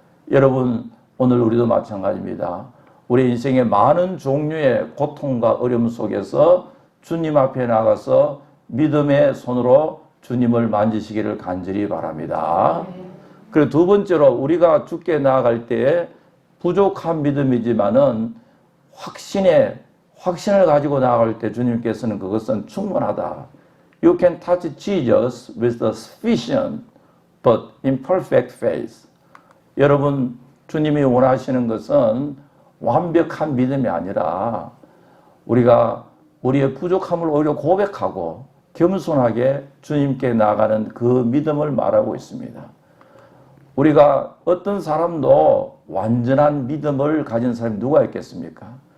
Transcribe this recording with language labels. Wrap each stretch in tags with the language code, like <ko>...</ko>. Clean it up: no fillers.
<ko>여러분, 오늘 우리도 마찬가지입니다. 우리 인생의 많은 종류의 고통과 어려움 속에서 주님 앞에 나가서 믿음의 손으로 주님을 만지시기를 간절히 바랍니다. 그리고 두 번째로 우리가 주께 나아갈 때 부족한 믿음이지만은 확신을 가지고 나아갈 때 주님께서는 그것은 충분하다.</ko> <en>You can touch Jesus with a sufficient but imperfect faith.</en> <ko>여러분, 주님이 원하시는 것은 완벽한 믿음이 아니라 우리가 우리의 부족함을 오히려 고백하고 겸손하게 주님께 나아가는 그 믿음을 말하고 있습니다. 우리가 어떤 사람도 완전한 믿음을 가진 사람이 누가 있겠습니까?</ko>